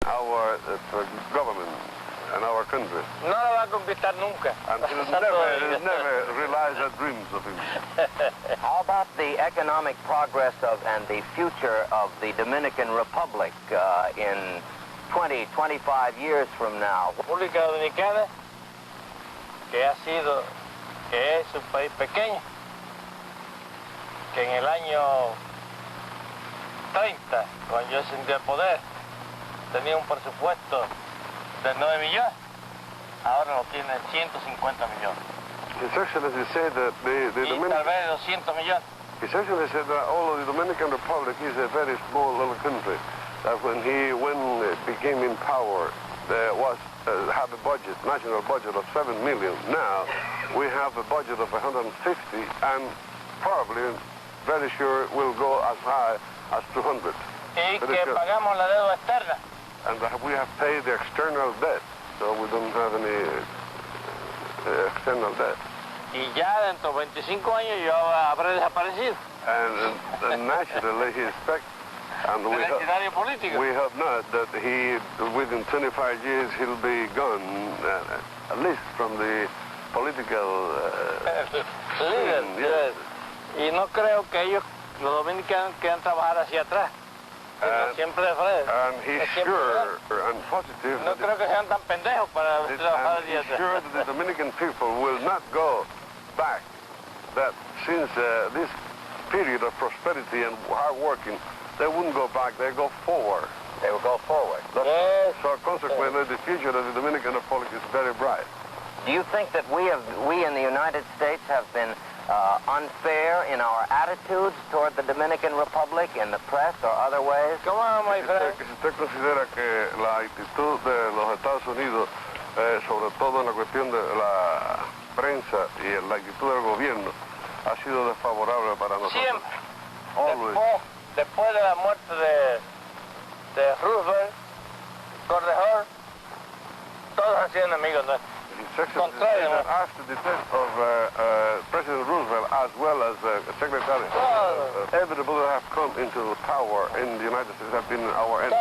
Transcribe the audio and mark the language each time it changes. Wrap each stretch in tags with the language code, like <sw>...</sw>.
<en>our government and our country.</en> <es>No lo va a conquistar nunca.</es> <en>And he'll never realize the dreams of him. How about the economic progress of and the future of the Dominican Republic in 20, 25 years from now?</en> <es>República Dominicana, que es un país pequeño, que en el año 30, cuando yo ascendí al poder, tenía un presupuesto de 9 millones, ahora lo tiene 150 millones.</es> <en>His Excellency said that</en> <es>tal vez 200 millones.</es> <en>His Excellency said that although the Dominican Republic is a very small little country, that when he became in power, there was had a budget, national budget of 7 million. Now we have a budget of 150, and probably, very sure, will go as high as 200.</en> <es>Y que pagamos la deuda externa.</es> <en>And we have paid the external debt, so we don't have any external debt.</en> <es>Y ya dentro de 25 años yo habré desaparecido.</es> <en>And naturally he expects, and we hope not, that within 25 years he'll be gone, at least from the political scene. Yes.</en> <es>Y no creo que ellos, los dominicanos, quieran trabajar hacia atrás. Siempre de frente.</es> <en>And he's sure and positive.</en> <es>No creo que sean tan pendejos para trabajar hacia atrás.</es> <en>He's sure that the Dominican people will not go back. That since this period of prosperity and hard working, they wouldn't go back. They go forward. They will go forward. Yes. So consequently, the future of the Dominican Republic is very bright. Do you think that we in the United States have been unfair in our attitudes toward the Dominican Republic in the press or other ways? Come on, my friend.</en> <es>Si usted considera que la actitud de los Estados Unidos, sobre todo en la cuestión de la prensa y la actitud del gobierno, ha sido desfavorable para nosotros. Siempre.</es> <en>Always.</en> <es>Después de la muerte de Roosevelt, Correjor, todos han sido enemigos nuestros.</es> <en>After the death of President Roosevelt, as well as Secretary, everybody who have come into power in the United States have been our enemies.</en>